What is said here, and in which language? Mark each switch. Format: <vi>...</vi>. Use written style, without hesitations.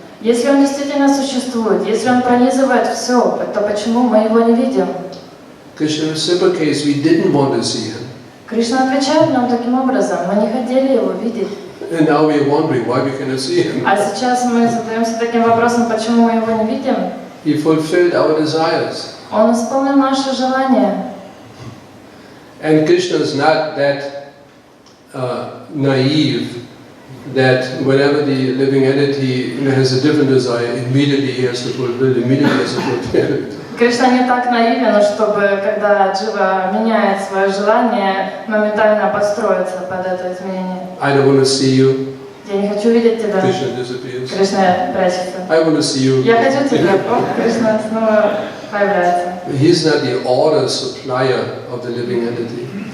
<ru>Если он действительно существует, если он пронизывает все, то почему мы его не видим?</ru> <en>Krishna reciprocates, we didn't want to see him.</en> <ru>Кришна отвечает нам таким образом, мы не хотели его видеть.</ru> <en>And now we are wondering why we cannot see him.</en> <ru>А сейчас мы задаемся таким вопросом, почему мы его не видим?</ru> <en>He fulfilled our desires.</en> <ru>Он исполнил наши желания.</ru> <en>And Krishna is not that naive that whenever the living entity has a different desire, immediately he has to fulfill, immediately has to fulfill it.</en> <ru>Кришна не так наивен, чтобы, когда джива меняет свое желание, моментально подстроиться под это изменение.</ru> <en>I don't want to see you.</en> <ru>Я не хочу видеть тебя.</ru> <en>Krishna disappears.</en> <ru>Кришна прячется.</ru> <en>I want to see you.</en> <ru>Я хочу тебя. О, Кришна снова появляется.</ru> <en>He's not the order supplier of the living entity.</en>